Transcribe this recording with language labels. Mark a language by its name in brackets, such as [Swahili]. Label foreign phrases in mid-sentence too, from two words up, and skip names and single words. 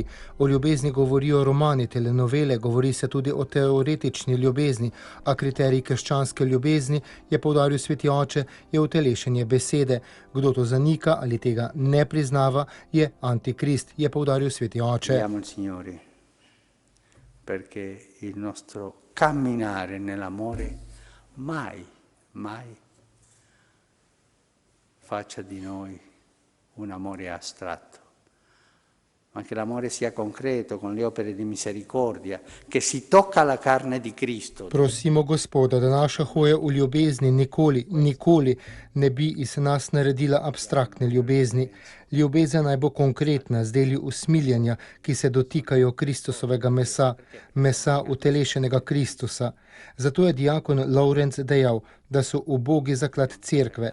[Slovenian] O ljubezni govorijo romani, telenovele, govori se tudi o teoretični ljubezni, a kriterij krščanske ljubezni, je poudaril sveti oče, je utelešenje besede. Kdo to zanika ali tega ne priznava, je antikrist, je poudaril sveti oče. [Italian] Perché il nostro camminare nell'amore mai faccia di noi un amore astratto, ma che l'amore sia concreto, con le opere di misericordia, che si tocca la carne di Cristo. [Slovenian] Prosimo Gospoda, da naša hoja v ljubezni nikoli ne bi iz nas naredila abstraktne ljubezni. Ljubezen naj bo konkretna, z deli usmiljenja, ki se dotikajo Kristusovega mesa utelešenega Kristusa. Zato je diakon Lovrenc dejal, da so ubogi zaklad cerkve.